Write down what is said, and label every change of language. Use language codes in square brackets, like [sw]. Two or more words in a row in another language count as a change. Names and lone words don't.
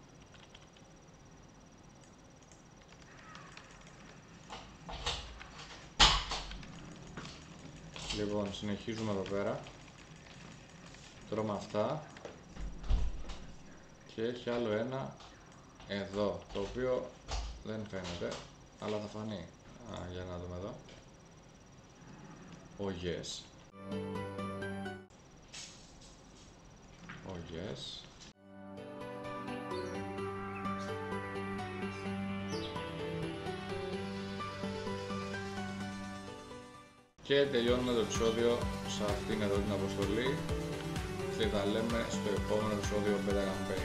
[el] Λοιπόν, συνεχίζουμε εδώ πέρα. Τρώμε αυτά. Και έχει άλλο ένα εδώ, το οποίο δεν φαίνεται, αλλά θα φανεί. Για να δούμε εδώ. [en] Oh yes. Oh yes. [el] Και τελειώνουμε το επεισόδιο σε αυτήν εδώ την αποστολή και τα λέμε στο επόμενο επεισόδιο Beta Campaign.